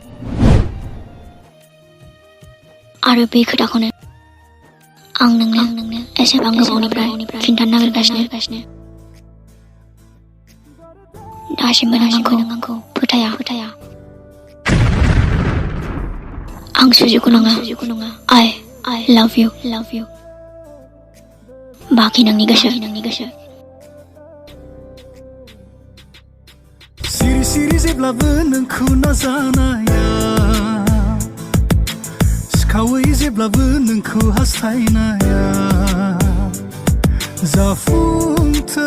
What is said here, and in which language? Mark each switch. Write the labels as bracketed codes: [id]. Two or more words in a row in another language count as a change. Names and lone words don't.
[brx] आरो बे खोथाखौनो आं नोंनो एसेबां गोबावनिफ्राय खिन्थानो नागिरगासिनो। दासिमबो नों आंखौ फोथाया। आं सुजुखौ नङा। [en] I love you। [brx] बाखि नोंनि गोसो। सिरि जेब्लाबो नोंखौ नाजानाया सिखावै जेब्लाबो नोंखौ हास्थायनाया जाफुंथों